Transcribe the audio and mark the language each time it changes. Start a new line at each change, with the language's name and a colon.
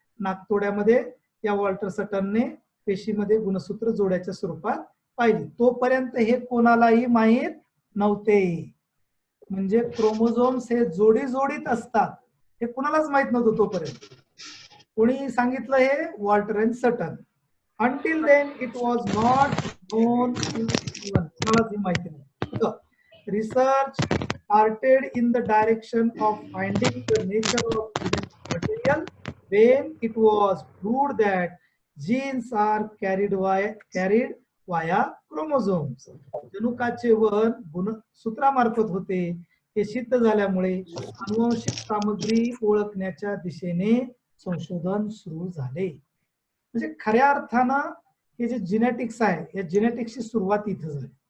Marathi: नाकतोड्यामध्ये या वॉल्टर सटनने पेशीमध्ये गुणसूत्र जोड्याच्या स्वरूपात पाहिली. तोपर्यंत हे कोणालाही माहीत नव्हते. म्हणजे क्रोमोझोम्स हे जोडीत असतात हे कुणालाच माहित नव्हतं तोपर्यंत. कोणी सांगितलं हे. वॉल्टर अँड सटन.
English: Until then it was not known to anyone.
Marathi: कुणालाच माहिती नाही.
English: Research started in the direction of finding the nature of genetic material when it was proved that genes are carried via chromosomes.
Marathi: जनुकाचे वहन गुणसूत्रामार्फत होते हे सिद्ध झाल्यामुळे अनुवांशिक सामग्री ओळखण्याच्या दिशेने संशोधन सुरू झाले. म्हणजे खऱ्या अर्थानं हे जे जिनेटिक्स आहे या जिनेटिक्सची सुरुवात इथं झाली.